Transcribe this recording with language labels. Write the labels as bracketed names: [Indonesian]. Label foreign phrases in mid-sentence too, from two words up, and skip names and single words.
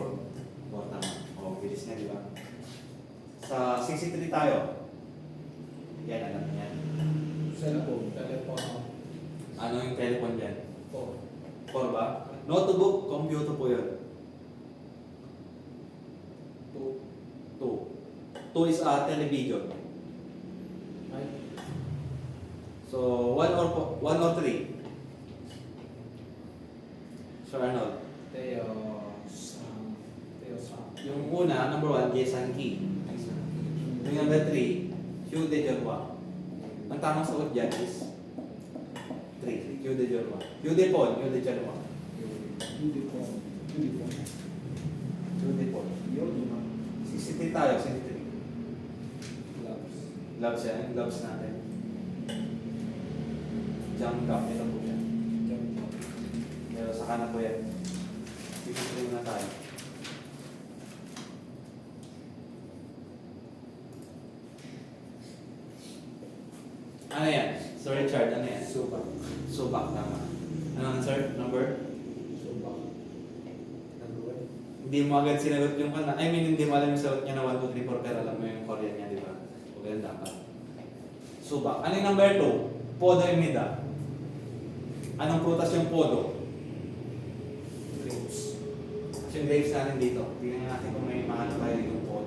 [Filipino] O, tama. O, bilis na, di ba? Sa 63 tayo. Yan, alam niyo yan. Cellphone, telepono. Ano yung telephone dyan? Po. 4 ba? Notebook, computer po yun. 2. [English] 2 is a television. [Filipino] Ay, So, 1 or 3. Sir Arnold. Teo Sam. Teo Sam. Yung una, number 1, Jason Key. Yung number 3, Hugh de Jorwa. Ang tamang sagot dyan is 3, Hugh de Jorwa. Hugh de Paul, Hugh de Jorwa. Uniform. Uniform. Hugh de Paul. Yun, no? 63 tayo, 63. Gloves. Gloves yan, yung gloves natin. Jump cup, ito po yan. Jump. Pero saka na po yan. 63 muna tayo. Ano yan? Sir Richard, ano yan? Subak. Subak, tama. Ano ang answer? Number? Subak. Number one. Hindi mo agad sinagot yung kana. [English] I mean, [Filipino] hindi mo alam yung sagot niya na 1, 2, 3, 4, pero alam mo yung Korean niya, di ba? O ganun dapat. Subak. Ano yung number 2? [Korean] 포도입니다. [Filipino] Anong prutas yung podo? Grapes. Kasi yung grapes natin dito. Tingnan natin kung may mahal tayo yung podo.